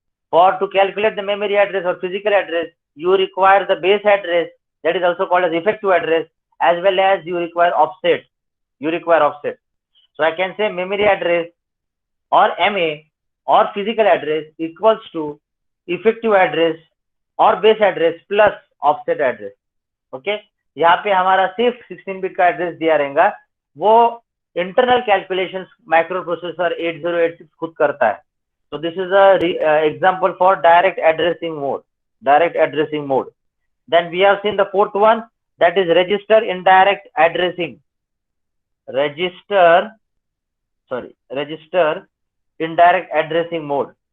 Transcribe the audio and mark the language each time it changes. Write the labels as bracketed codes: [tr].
[en] For to calculate the memory address or physical address, you require the base address, that is also called as effective address, as well as you require offset. So I can say memory address or MA or physical address equals to effective address or base address plus offset address. [hi] Okay, यहाँ पे हमारा सिर्फ 16-bit का address दिया रहेगा, वो internal calculations micro processor 8086 खुद करता है. [en] So this is a example for direct addressing mode. Then we have seen the fourth one, that is register indirect addressing. Register indirect addressing mode.